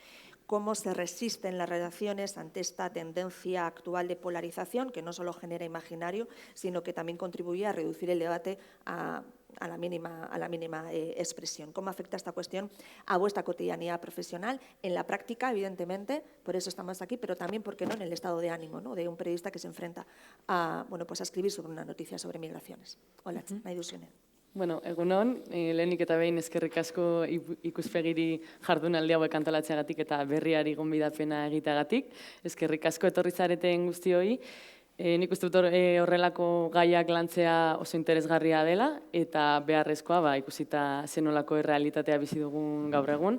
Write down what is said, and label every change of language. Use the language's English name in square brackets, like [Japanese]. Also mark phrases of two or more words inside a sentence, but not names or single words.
[Spanish] Cómo se resisten las redacciones ante esta tendencia actual de polarización que no solo genera imaginario, sino que también contribuye a reducir el debate a la mínima expresión. ¿Cómo afecta esta cuestión a vuestra cotidianidad profesional? En la práctica, evidentemente, por eso estamos aquí, pero también, ¿por qué no?, en el estado de ánimo, ¿no?, de un periodista que se enfrenta a escribir sobre una noticia sobre migraciones. [Basque] Hola, nahi duzuenean. Bueno, egunon, lehenik eta behin eskerrik asko ikuspegiri jardunaldi hauek antolatzeagatik eta berriari gonbidapena egiteagatik. Eskerrik asko etorri zareten guztioi. Nik uste dut horrelako gaiak lantzea oso interesgarria dela eta beharrezkoa ikusita zenolako errealitatea bizi dugun gaur egun.